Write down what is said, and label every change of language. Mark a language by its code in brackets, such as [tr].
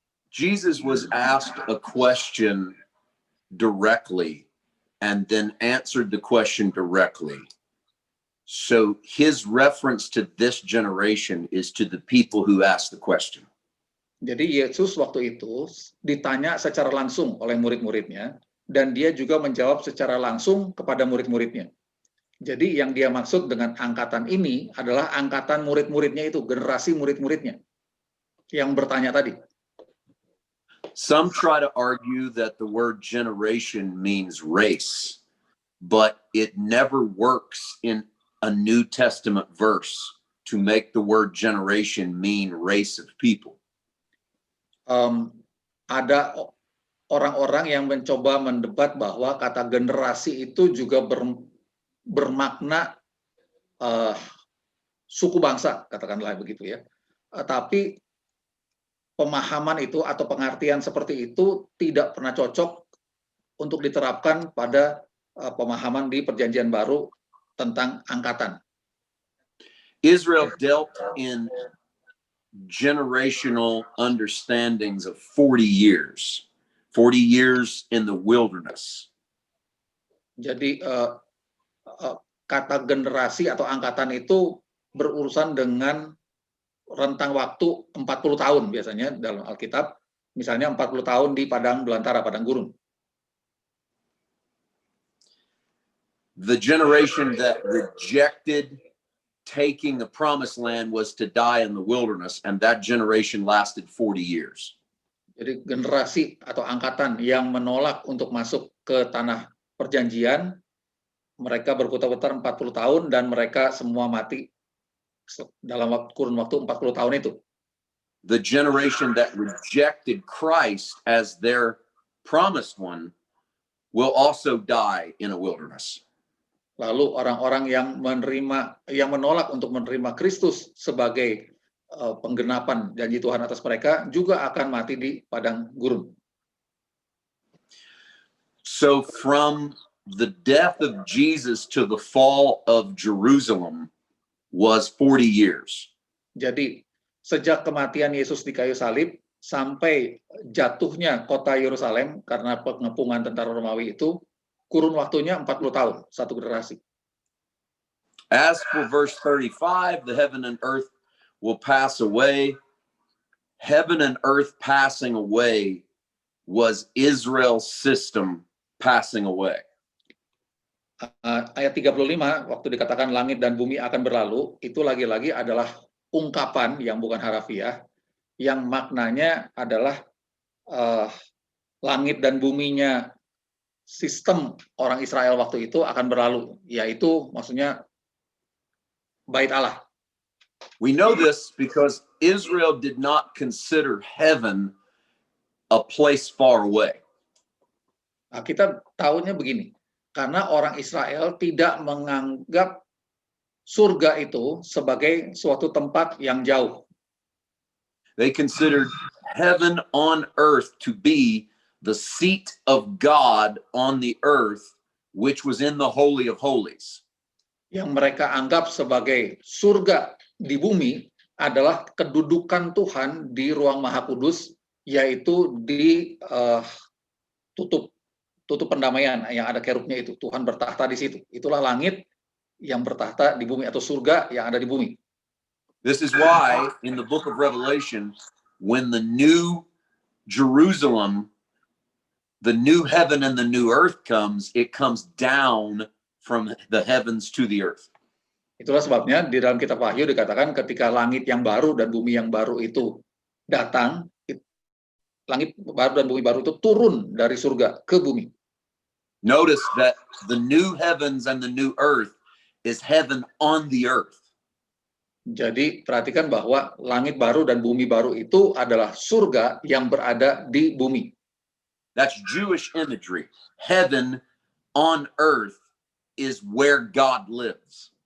[en] Jesus was asked a question directly and then answered the question directly. So his reference to this generation is to the people who asked the question. [id] Jadi Yesus waktu itu ditanya secara langsung oleh murid-muridnya, dan dia juga menjawab secara langsung kepada murid-muridnya. Jadi yang dia maksud dengan angkatan ini adalah angkatan murid-muridnya itu, generasi murid-muridnya yang bertanya tadi. [en] Some try to argue that the word generation means race, but it never works in a New Testament verse to make the word generation mean race of people. [id] Ada orang-orang yang mencoba mendebat bahwa kata generasi itu juga bermakna suku bangsa, katakanlah begitu ya. Tapi pemahaman itu atau pengertian seperti itu tidak pernah cocok untuk diterapkan pada pemahaman di Perjanjian Baru tentang angkatan. [en] Israel dealt in generational understandings of 40 years in the wilderness. [id] Jadi kata generasi atau angkatan itu berurusan dengan rentang waktu 40 tahun biasanya dalam Alkitab, misalnya 40 tahun di padang belantara, padang gurun. [en] The generation that rejected taking the promised land was to die in the wilderness, and that generation lasted 40 years. [id] Jadi generasi atau angkatan yang menolak untuk masuk ke tanah perjanjian, mereka berputar-putar 40 tahun dan mereka semua mati dalam kurun waktu 40 tahun itu. [en] The generation that rejected Christ as their promised one will also die in a wilderness. [id] Lalu orang-orang yang menolak untuk menerima Kristus sebagai penggenapan janji Tuhan atas mereka juga akan mati di padang gurun. [en] So from the death of Jesus to the fall of Jerusalem was 40 years. [id] Jadi sejak kematian Yesus di kayu salib sampai jatuhnya kota Yerusalem karena pengepungan tentara Romawi itu, kurun waktunya 40 tahun, satu generasi. [en] As for verse 35, the heaven and earth will pass away. Heaven and earth passing away was Israel's system passing away. [id] Ayat 35, waktu dikatakan langit dan bumi akan berlalu, itu lagi-lagi adalah ungkapan yang bukan harafiah, yang maknanya adalah langit dan buminya sistem orang Israel waktu itu akan berlalu, yaitu maksudnya bait Allah. [en] We know this because Israel did not consider heaven a place far away. [id] Nah, kita tahunya begini, karena orang Israel tidak menganggap surga itu sebagai suatu tempat yang jauh. [en] They considered heaven on earth to be the seat of God on the earth, which was in the Holy of Holies. [id] Yang mereka anggap sebagai surga di bumi adalah kedudukan Tuhan di ruang Maha Kudus, yaitu di tutup pendamaian yang ada kerubnya itu. Tuhan bertahta di situ. Itulah langit yang bertahta di bumi, atau surga yang ada di bumi. [en] This is why in the book of Revelation, when the new Jerusalem, the new heaven and the new earth comes, it comes down from the heavens to the earth. [id] Itulah sebabnya di dalam kitab Wahyu dikatakan ketika langit yang baru dan bumi yang baru itu datang, langit baru dan bumi baru itu turun dari surga ke bumi. [en] Notice that the new heavens and the new earth is heaven on the earth. [id] Jadi perhatikan bahwa langit baru dan bumi baru itu adalah surga yang berada di bumi. [en] That's Jewish imagery. Heaven on earth is where God lives.